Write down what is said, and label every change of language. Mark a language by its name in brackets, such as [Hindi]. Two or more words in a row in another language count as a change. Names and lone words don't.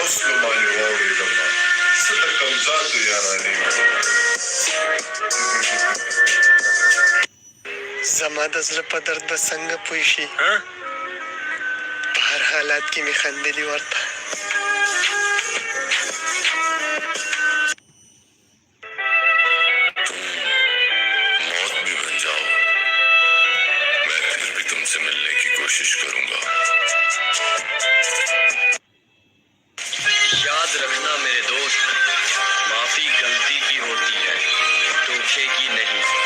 [Pashto] باندې واورېدم څه د کمزاتو یارانې زما د زړه په درد به څنګه پوه شي په هر حالات کې مې خندلي ورته [Urdu] موت بھی بن جاؤ میں پھر بھی تم سے ملنے کی کوشش کروں گا یاد رکھنا میرے دوست معافی غلطی کی ہوتی ہے دھوکے کی نہیں